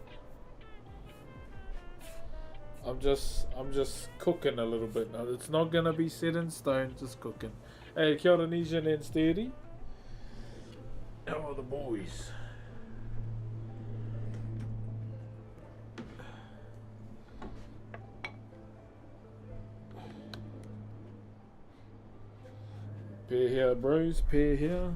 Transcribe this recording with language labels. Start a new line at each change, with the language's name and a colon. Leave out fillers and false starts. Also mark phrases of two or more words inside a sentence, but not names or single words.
English: I'm just cooking a little bit now. It's not gonna be set in stone, just cooking. Hey,
Māori: kia ora
English: Nishan and Steady. How are the boys? Pair here, bros. Pair here.